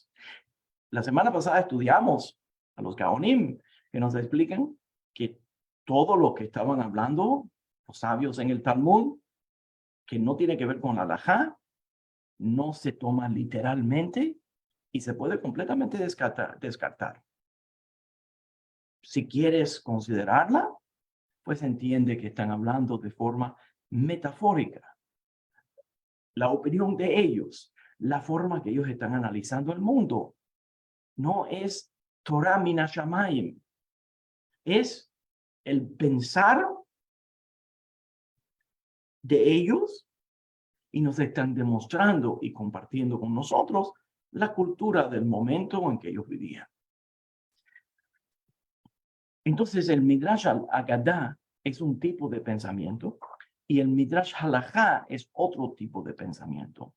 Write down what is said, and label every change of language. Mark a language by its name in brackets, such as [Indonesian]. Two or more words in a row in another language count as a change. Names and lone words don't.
[Spanish] La semana pasada estudiamos a los Gaonim que nos explican que todo lo que estaban hablando los sabios en el Talmud, que no tiene que ver con la halajá, no se toma literalmente y se puede completamente descartar. Si quieres considerarla, pues entiende que están hablando de forma metafórica. La opinión de ellos, la forma que ellos están analizando el mundo, no es [Hebrew] תורה מן השמים, [Spanish] es el pensar de ellos y nos están demostrando y compartiendo con nosotros la cultura del momento en que ellos vivían. Entonces el [Hebrew] מדרש אגדה [Spanish] es un tipo de pensamiento y el [Hebrew] מדרש הלכה [Spanish] es otro tipo de pensamiento.